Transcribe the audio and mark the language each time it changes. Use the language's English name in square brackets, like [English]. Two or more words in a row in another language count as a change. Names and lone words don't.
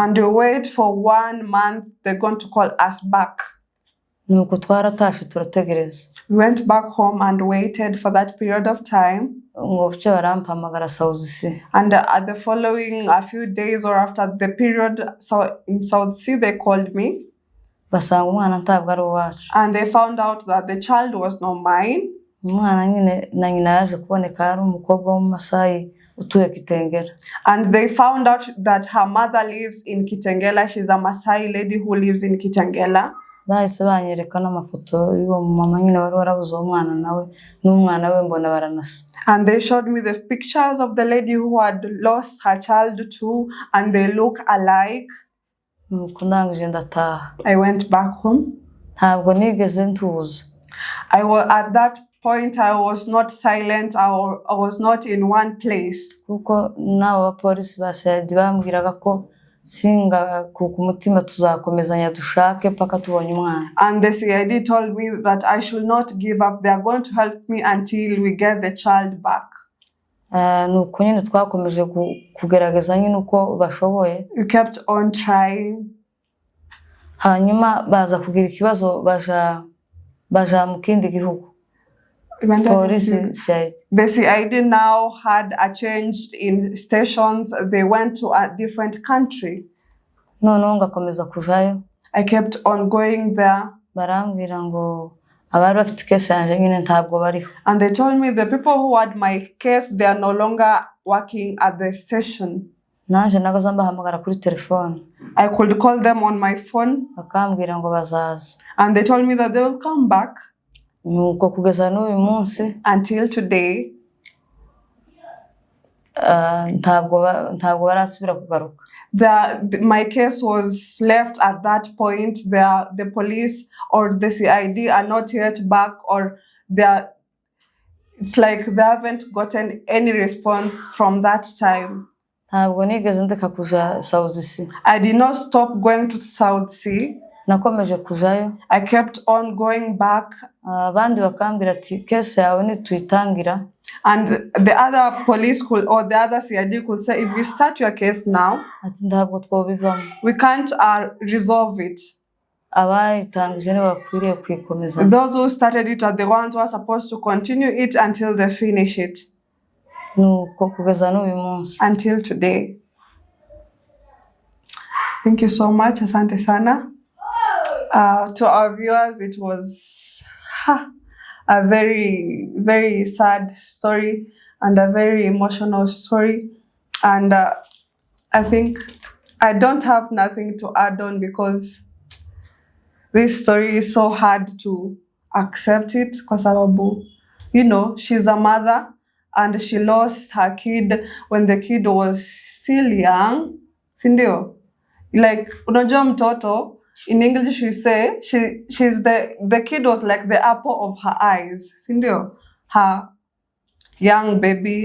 [English] and we wait for 1 month, they're going to call us back. [Kinyarwanda] Nuko twaratashe turategereza, [English] We went back home and waited for that period of time. [Kinyarwanda] ngo buce barampamagara South Sea. [English] And at the following a few days or after the period, so in South Sea, they called me [Kinyarwanda] Basanga umwana ntabwo ari uwacu. [English] and they found out that the child was not mine. [Kinyarwanda] Umwana nyine na nyina yaje kuboneka ari umukobwa wo mu Masai utuye Kitengela. [English] And they found out that her mother lives in Kitengela. She's a Maasai lady who lives in Kitengela. [Kinyarwanda] Bahise banyereka n'amafoto y'uwo mama nyine wari warabuze uwo mwana nawe n'umwana we mbona baranasa. [English] And they showed me the pictures of the lady who had lost her child too, and they look alike. [Kinyarwanda] Nuko ndangije ndataha. [English] I went back home. [Kinyarwanda] Ntabwo nigeze ntuza. [English] At that point, I was not silent. I was not in one place. [Kinyarwanda] Kuko n'abo bapolisi basayidi bambwiraga ko singa ku mutima tuzakomezanya dushake paka tubonye umwana. [English] And the CID told me that I should not give up. They are going to help me until we get the child back. [Kinyarwanda] Nuko nyine twakomeje kugerageza nyine uko bashoboye. [English] We kept on trying. [Kinyarwanda] Hanyuma baza kugira ikibazo baja mu kindi gihugu. [English] Police said the CID now had a change in stations. They went to a different country. [Kinyarwanda] Noneho ngakomeza kujayo. [English] I kept on going there. [Kinyarwanda] Barambwira ngo abari bafite case yanje nyine ntabwo bariho. [English] And they told me the people who had my case, they are no longer working at the station. [Kinyarwanda] Nanje nagaza mbahamagara kuri telefone. [English] I could call them on my phone. [Kinyarwanda] Bakambwira ngo bazaza. [English] And they told me that they will come back. [Kinyarwanda] Nuko kugeza n'uyu munsi [English] until today [Kinyarwanda] ntabwo barasubira kugaruka. [English] My case was left at that point. The police or the CID are not yet back, or it's like they haven't gotten any response from that time. [Kinyarwanda] Ntabwo nigeze ndeka kuja South Sea. [English] I did not stop going to South Sea. [Kinyarwanda] Nakomeje kujayo. [English] I kept on going back. [Kinyarwanda] Abandi bakambwira ati case yawe ni tuyitangira. [English] And the other police or the other CID could say, if you start your case now, [Kinyarwanda] ati ntabwo twobivamo. [English] We can't resolve it. [Kinyarwanda] Abayitangije ni bakwiriye kwikomeza. [English] Those who started it are the ones who are supposed to continue it until they finish it. [Kinyarwanda] Nuko kugeza n'uyu munsi. [English] Until today. Thank you so much. [Swahili] Asante sana. [English] To our viewers, it was a very, very sad story and a very emotional story. And I think I don't have nothing to add on because this story is so hard to accept it. [Swahili] Kwa sababu, [English] you know, she's a mother and she lost her kid when the kid was still young. [Swahili] Sindio? [English] Like, [Swahili] unajua mtoto, [English] in English we say the kid was like the apple of her eyes. Sindio? Her young baby.